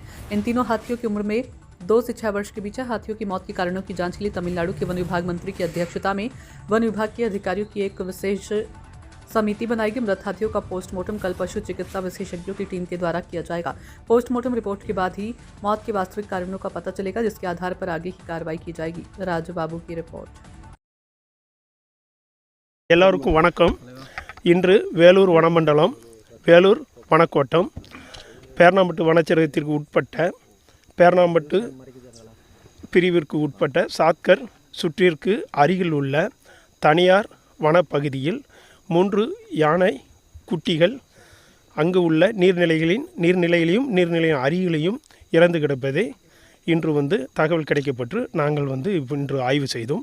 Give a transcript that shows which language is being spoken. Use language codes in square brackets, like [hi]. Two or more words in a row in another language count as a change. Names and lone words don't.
[hi] इन तीनों हाथियों की उम्र में 2 से 6 वर्ष के बीच है। हाथियों की मौत के कारणों की जांच के लिए तमिलनाडु के वन विभाग मंत्री की अध्यक्षता में वन विभाग के अधिकारियों की एक विशेष समिति बनाएगी। मृत हाथियों का पोस्टमार्टम कल पशु चिकित्सा विशेषज्ञों की टीम के द्वारा किया जाएगा। पोस्टमार्टम रिपोर्ट के बाद ही मौत के वास्तविक कारणों का पता चलेगा, जिसके आधार पर आगे की कार्रवाई की जाएगी। राजबाबू की रिपोर्ट। [ta] எல்லாருக்கும் வணக்கம். இன்று வேலூர் வனமண்டலம் வேலூர் வனக்கோட்டம் பேரணாம்பட்டு வனச்சரகத்திற்கு உட்பட்ட பேரணாம்பட்டு பிரிவிற்கு உட்பட்ட சாத்கர் சுற்றிற்கு அருகில் உள்ள தனியார் வனப்பகுதியில் 3 யானை குட்டிகள் அங்கு உள்ள நீர்நிலைகளையும் நீர்நிலையின் அருகிலையும் இறந்து கிடப்பதை இன்று தகவல் கிடைக்கப்பட்டு நாங்கள் இன்று ஆய்வு செய்தோம்.